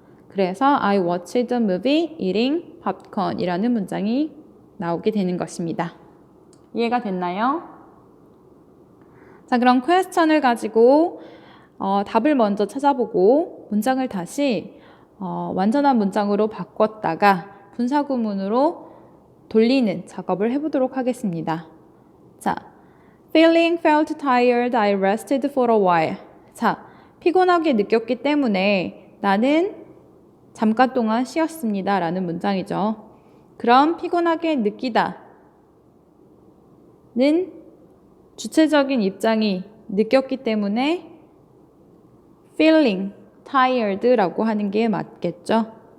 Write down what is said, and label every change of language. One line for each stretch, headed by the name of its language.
Korean: 그래서
English: I watched a movie eating popcorn
Korean: 이라는 문장이 나오게 되는 것입니다. 이해가 됐나요? 자, 그럼 퀘스천을 가지고 답을 먼저 찾아보고 문장을 다시 완전한 문장으로 바꿨다가 분사구문으로 돌리는 작업을 해보도록 하겠습니다.
English: 자, feeling felt tired, I rested for a while.
Korean: 자, 피곤하게 느꼈기 때문에 나는 잠깐 동안 쉬었습니다 라는 문장이죠. 그럼 피곤하게 느끼다는 주체적인 입장이 느꼈기 때문에 feeling tired라고 하는 게 맞겠죠.